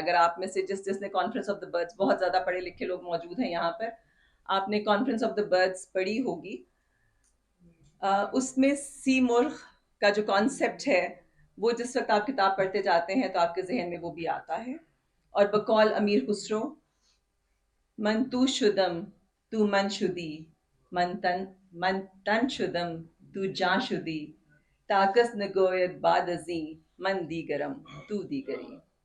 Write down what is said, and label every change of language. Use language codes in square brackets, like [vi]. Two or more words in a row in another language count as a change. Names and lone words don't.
[ur] اگر آپ میں سے جس نے کانفرنس آف دا برڈز، بہت زیادہ پڑھے لکھے لوگ موجود ہیں یہاں پر، آپ نے کانفرنس آف دا برڈز پڑھی ہوگی، اس میں سی مرغ کا جو کانسیپٹ ہے وہ جس وقت آپ کتاب پڑھتے جاتے ہیں تو آپ کے ذہن میں وہ بھی آتا ہے. اور بقول امیر خسرو، [fa] من تو شدم تو من شدی، من تن شدم تو جان شدی، طاقت نگوید بعد ازیں من دیگرم تو دیگری.